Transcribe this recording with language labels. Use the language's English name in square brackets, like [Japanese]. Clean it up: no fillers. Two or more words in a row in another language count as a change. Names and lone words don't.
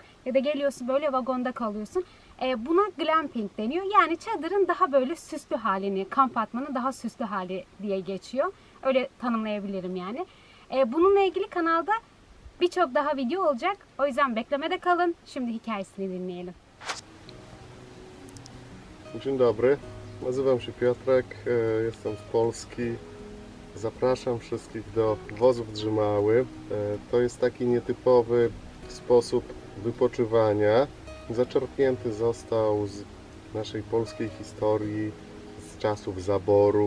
[Turkish] Ya da geliyorsun böyle vagonda kalıyorsun. Buna glamping deniyor. Yani çadırın daha böyle süslü halini, kamp atmanın daha süslü hali diye geçiyor. Öyle tanımlayabilirim yani. Bununla ilgili kanalda birçok daha video olacak. O yüzden beklemede kalın. Şimdi hikayesini dinleyelim. [Polish] Dzień dobry, nazywam się Piotrek, jestem z Polski. Zapraszam wszystkich do wozów Drzymały. To jest taki nietypowy sposób wypoczywania. Zaczerpnięty został z naszej polskiej historii, z czasów zaborów.